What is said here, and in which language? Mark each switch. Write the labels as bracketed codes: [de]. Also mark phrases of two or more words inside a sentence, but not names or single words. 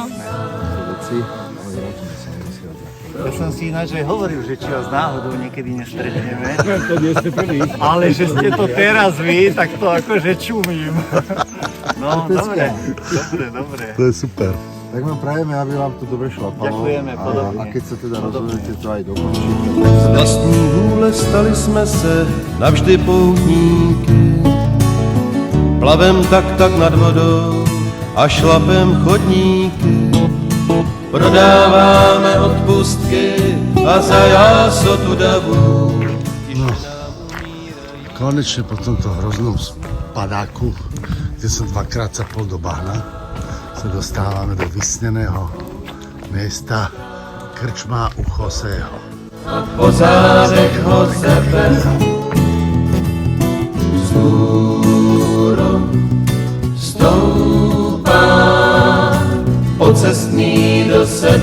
[sk] Ja som si ináč aj hovoril, že či vás náhodou niekedy nestretneme. To nie ste prvý. Ale že ste to teraz vy, tak to akože čumím. No, dobre. To je super. Tak vám prajeme, aby vám to dobre šlapalo. Ďakujeme, podobne. A keď sa teda rozhodnete, to aj dokončíte. [cs] Z vlastní vůle stali jsme se navždy poutníky. Plavem tak nad vodou a šlapem chodníky. Prodáváme odpustky a za jásotu davu. [sk] No, konečne po tomto hroznom padáku, kde som dvakrát zapol do bahna, sa dostávame do vysneného miesta krčma u Joseho. [cs] Po zádech ho sebe vzhůru stoupá pocestný do 7.